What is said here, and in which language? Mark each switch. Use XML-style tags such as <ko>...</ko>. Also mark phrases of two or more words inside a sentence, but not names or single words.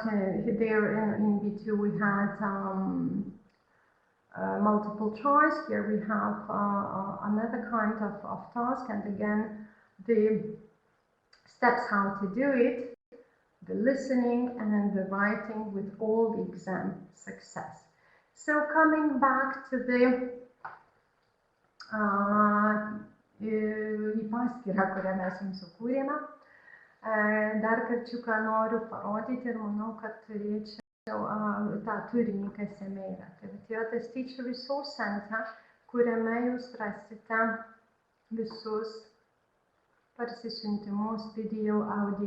<en>There in B2 we had multiple choice. Here we have another kind of task, and again the steps how to do it, the listening and the writing with all the exam success. So coming back to the</en> <lt>paskyrą, kurią mes jums sukūrėme, dar karčiuką noriu parodyti ir manau, kad turėčiau tą turinį, kas jame yra. Tai yra tas Teacher Resource Center, kuriame jūs rasite visus parsisiuntimus, video, audio.</lt>